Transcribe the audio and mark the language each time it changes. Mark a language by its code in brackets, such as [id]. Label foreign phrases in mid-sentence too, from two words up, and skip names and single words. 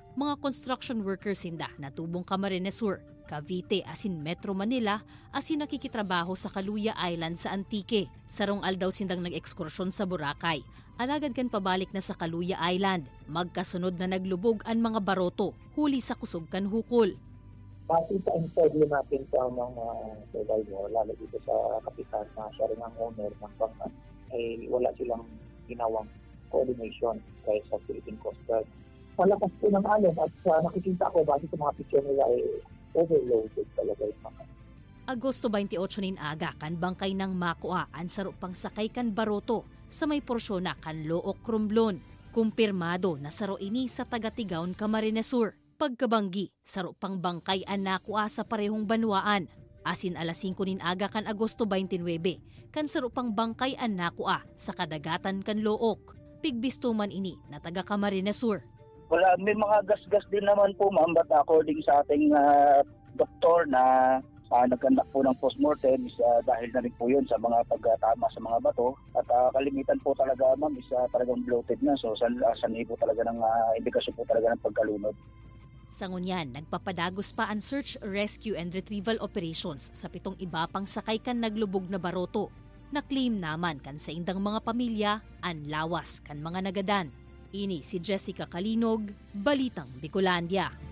[bik] Mga construction workers sinda na tubong Camarines Sur, Cavite asin Metro Manila asin nakikitrabaho sa Kaluya Island sa Antique. Sarong aldaw sindang nag-ekskursyon sa Boracay. Alagad kan pabalik na sa Kaluya Island. Magkasunod na naglubog ang mga baroto, huli sa kusog kan hukol. [tl] Base sa interview natin sa mga survivor, lalo dito sa kapitan na siya rin ang owner ng bangka, ay wala silang ginawang coordination kaya sa Philippine Coast Guard. Malakas po ng alon at nakikita ko base sa mga picture nila ay overloaded talaga yung mga. [bik] Agosto 28 nin aga kan bangkay ng Makua ang sarupang sakay kan baroto sa may porsyon na kan Look Romblon. Kumpirmado na saro ini sa taga-Tigaon Camarines Sur. Pagkabanggi, sarupang bangkay ang Nakua sa parehong banwaan. Asin alas 5 nin aga kan Agosto 29 kan sarupang bangkay ang Nakua sa kadagatan kan Look. Pigbistuman ini na taga Camarines Sur. [tl] Wala, may mga gas-gas din naman po ma'am, but according sa ating doktor na nagkandak po ng postmortem dahil na rin po yun sa mga pagtama sa mga bato at kalimitan po talaga ma'am is talagang bloated na, so sanay po talaga ng indikasyon po talaga ng pagkalunod. [bik] Sa ngunyan, nagpapadagos pa ang [en] search, rescue and retrieval operations [bik] sa 7 iba pang sakay kan naglubog na baroto. Na-claim naman kan sa indang mga pamilya ang lawas kan mga nagadan. Ini si Jessica Kalinog, Balitang Bicolandia.